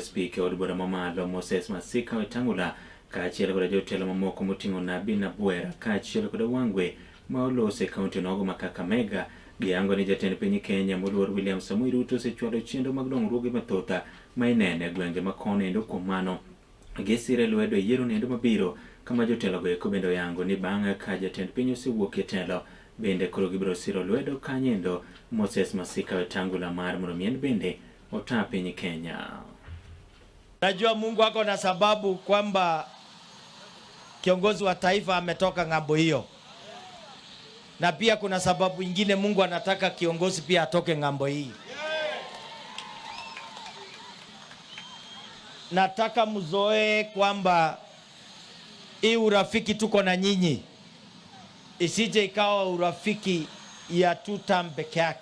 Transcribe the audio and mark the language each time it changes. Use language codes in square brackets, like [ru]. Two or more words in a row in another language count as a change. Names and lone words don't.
[luo] spika od bura mamalo Moses Masika Wetangula kaachiel kod jotelo mamoko moting'o Nabii Nabuera kaachiel kod Wangwe ma olose kaunti nogo ma Kakamega giyango ni jatend piny Kenya moluor William Samoei Ruto osechwalo chenro mag dongruoge mathoth ma inene e gwenge ma kono kuom mano gisire lwedo e yiero nendo mabiro kama jotelo go eko bende yango ni bang'e ka jatend piny osewuok e telo bende koro gibiro siro lwedo kanyendo Moses Masika Wetangula mar mondo mien bende ota piny Kenya. [sw] Najua Mungu ako na sababu kwamba kiongozi wa taifa ametoka ng'ambo hiyo. Na pia kuna sababu ingine Mungu anataka kiongozi pia atoke ng'ambo hii. Nataka mzoe kwamba hii urafiki tuko na nyinyi isije ikawa urafiki ya 2 term peke yake.